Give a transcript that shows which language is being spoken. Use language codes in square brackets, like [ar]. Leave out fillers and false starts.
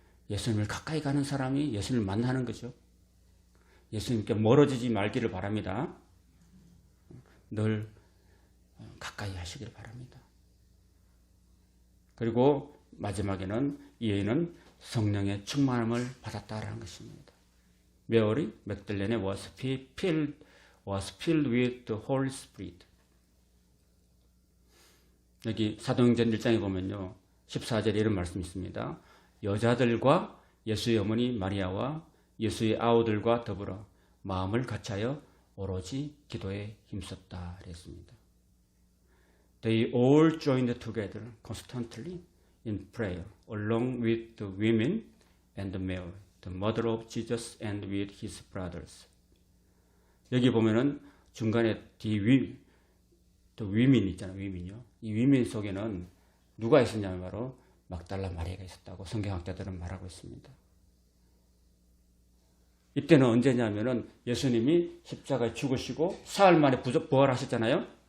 [ko] 예수님을 가까이 가는 사람이 예수님을 만나는 거죠. 예수님께 멀어지지 말기를 바랍니다. 늘 가까이 하시기를 바랍니다. 그리고 마지막에는 이 여인은 성령의 충만함을 받았다라는 것입니다. [en] Mary Magdalene was filled with the Holy Spirit. [ko] 여기 사도행전 1장에 보면요. 14절에 이런 말씀이 있습니다. 여자들과 예수의 어머니 마리아와 예수의 아우들과 더불어 마음을 같이하여 오로지 기도에 힘썼다 그랬습니다. [en] They all joined together constantly in prayer along with the women and Mary, the mother of Jesus and with his brothers. [ko] 여기 보면은 중간에 the women 있잖아요. women이요. 이 women 속에는 누가 있었냐면 바로 막달라 마리아가 있었다고 성경학자들은 말하고 있습니다. 이때는 언제냐면은 예수님이 십자가에 죽으시고 사흘 만에 부활하셨잖아요.